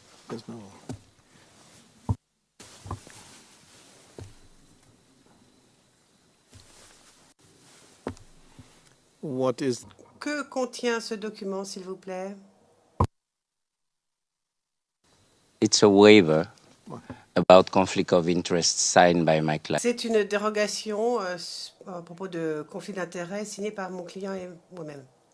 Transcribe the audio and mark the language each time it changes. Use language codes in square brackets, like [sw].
[en] Yes, no. What is [fr] Que contient ce document, s'il vous plaît? [en] It's a waiver about conflict of interest signed by my client. [fr] C'est une dérogation à propos de conflit d'intérêts signée par mon client et moi-même.